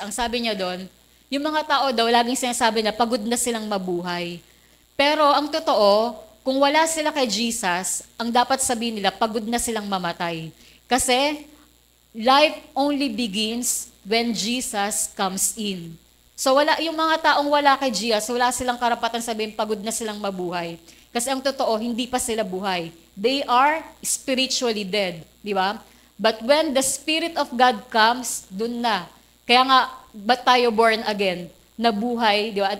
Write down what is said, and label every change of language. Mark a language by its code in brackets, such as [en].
[tl] Ang sabi niya doon, yung mga tao daw, laging sinasabi na pagod na silang mabuhay. Pero ang totoo, kung wala sila kay Jesus, ang dapat sabihin nila, pagod na silang mamatay. [en] Kasi life only begins when Jesus comes in. [tl] So yung mga taong wala kay Jesus, wala silang karapatan sabihin, pagod na silang mabuhay. Kasi ang totoo, hindi pa sila buhay. [en] They are spiritually dead, di ba? But when the Spirit of God comes, dun na. [tl] Kaya nga, ba't tayo born again? Nabuhay, di ba?